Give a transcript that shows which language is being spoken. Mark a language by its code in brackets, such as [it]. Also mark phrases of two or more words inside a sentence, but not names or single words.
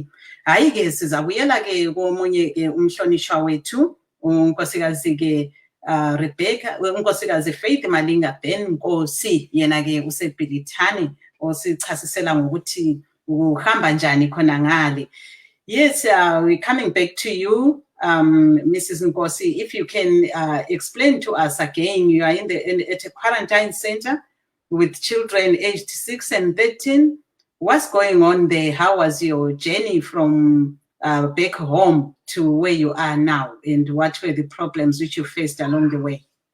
[nd] Hayi-ke sizabuyela-ke komunye-ke umhlonishwa wethu unkosikazi-ke Rebecca, unkosikazi Faith Malinga Ben Nkosi, yena-ke usebhilithani osichasisela ngokuthi uhamba njani khona ngale. [en] Yes, we're coming back to you, Mrs. Nkosi. If you can explain to us again, you are at a quarantine center with children aged 6 and 13. What's going on there? How was your journey from back home to where you are now, and what were the problems which you faced along the way?